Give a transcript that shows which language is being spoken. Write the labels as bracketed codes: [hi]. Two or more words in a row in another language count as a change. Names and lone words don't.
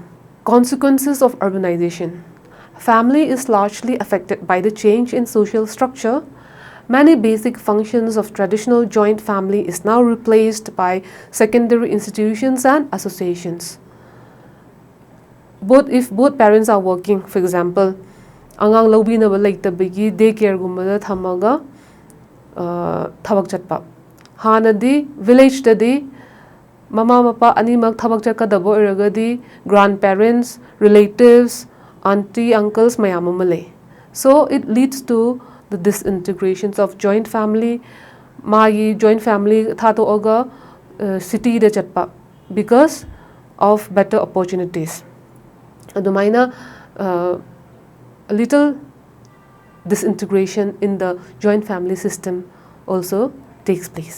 [en] Consequences of urbanization. Family is largely affected by the change in social structure. Many basic functions of traditional joint family is now replaced by secondary institutions and associations. If both parents are working, for example, [mni] angang laubinaba leitabagi daycare gumbada thamaga thabak chatpa. Hanadi village tadi mama mapa animak thabak chatkadaba oiragadi grandparents, relatives, [en] auntie, uncles [mni] mayam ama lay. [en] So it leads to the disintegrations of joint family. [mni] Magi [en] joint family [mni] thatoaga city de chatpa [en] because of better opportunities. Adumaina a little disintegration in the joint family system also takes place.